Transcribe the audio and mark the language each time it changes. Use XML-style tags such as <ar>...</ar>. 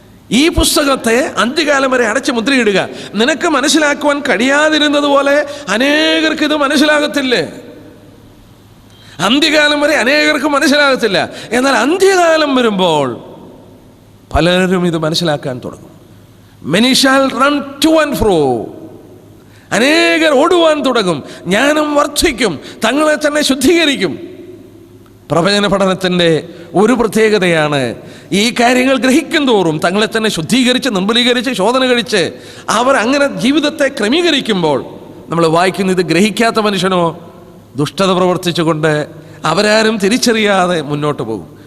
<ml>ഈ പുസ്തകത്തെ അന്ത്യകാലം വരെ അടച്ച് മുദ്രയിടുക. നിനക്ക് മനസ്സിലാക്കുവാൻ കഴിയാതിരുന്നത് പോലെ അനേകർക്ക് ഇത് മനസ്സിലാകത്തില്ലേ? അന്ത്യകാലം വരെ അനേകർക്ക് മനസ്സിലാകത്തില്ല. എന്നാൽ അന്ത്യകാലം വരുമ്പോൾ പലരും ഇത് മനസ്സിലാക്കാൻ തുടങ്ങും.</ml> <en>Many shall run to and fro.</en> <ml>അനേകർ ഓടുവാൻ തുടങ്ങും, ജ്ഞാനം വർദ്ധിക്കും, തങ്ങളെ തന്നെ ശുദ്ധീകരിക്കും. പ്രവചന പഠനത്തിൻ്റെ ഒരു പ്രത്യേകതയാണ്, ഈ കാര്യങ്ങൾ ഗ്രഹിക്കും തോറും തങ്ങളെ തന്നെ ശുദ്ധീകരിച്ച് നിർമ്മലീകരിച്ച് ശോധന കഴിച്ച് അവർ അങ്ങനെ ജീവിതത്തെ ക്രമീകരിക്കുമ്പോൾ നമ്മൾ വായിക്കുന്ന ഇത് ഗ്രഹിക്കാത്ത മനുഷ്യനോ ദുഷ്ടത പ്രവർത്തിച്ചുകൊണ്ട് അവരാരും തിരിച്ചറിയാതെ മുന്നോട്ട് പോകും.</ml>